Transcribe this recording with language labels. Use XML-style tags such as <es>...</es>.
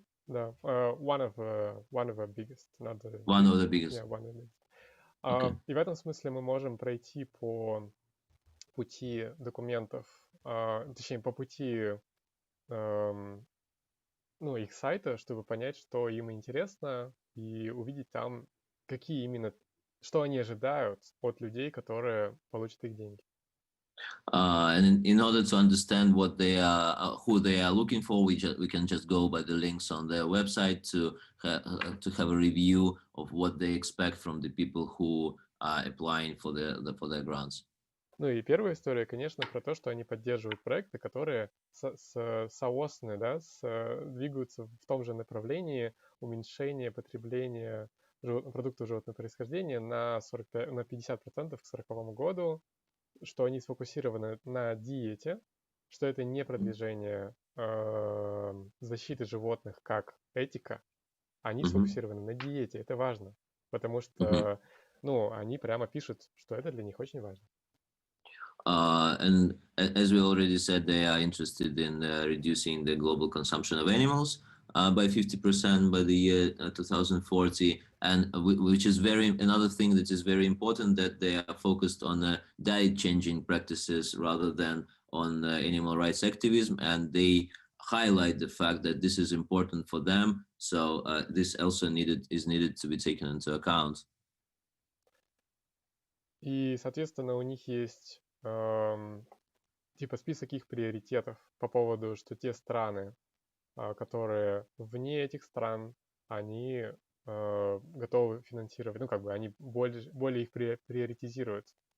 <en>Да, one of the biggest, not the one of the biggest. Yeah, one of the biggest. Okay.</en> <ru>И в этом смысле мы можем пройти по пути документов, точнее, по пути их сайта, чтобы понять, что им интересно, и увидеть там, какие именно, что они ожидают от людей, которые получат их деньги.</ru> <en>And in order to understand what they are, who they are looking for, we can just go by the links on their website to have a review of what they expect from the people who are applying for their grants.</en> <ru>Ну и первая история, конечно, про то, что они поддерживают проекты, которые соосны, да, двигаются в том же направлении уменьшения потребления продуктов животного происхождения на 50% к 2040 году, что они сфокусированы на диете, что это не продвижение защиты животных как этика, они сфокусированы на диете, это важно, потому что, они прямо пишут, что это для них очень важно.</ru> <en>And as we already said, they are interested in reducing the global consumption of animals. by 50% by the year 2040, and which is another thing that is very important, that they are focused on diet changing practices rather than on animal rights activism, and they highlight the fact that this is important for them. So this also is needed to be taken into account.</en> <ru>И, соответственно, у них есть типа список их приоритетов по поводу, что те страны, которые вне этих стран, они готовы финансировать, ну, как бы они более их приоритизируют.</ru>